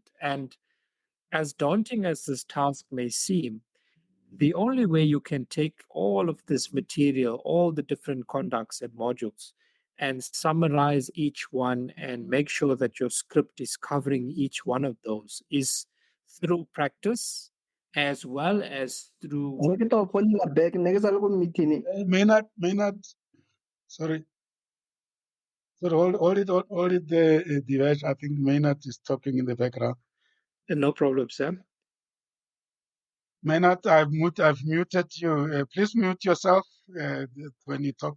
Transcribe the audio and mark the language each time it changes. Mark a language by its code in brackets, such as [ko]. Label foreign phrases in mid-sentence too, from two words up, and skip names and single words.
[en] And as daunting as this task may seem, the only way you can take all of this material, all the different conducts and modules, and summarize each one and make sure that your script is covering each one of those is through practice as well as through. [tn] Ke tao founela back ne ke sa le ko meeting. [en] May not. Sorry, sorry. Hold it there, Divesh. I think Maynard is talking in the background. No problem, Sam. Maynard, I've muted you. Please mute yourself when you talk.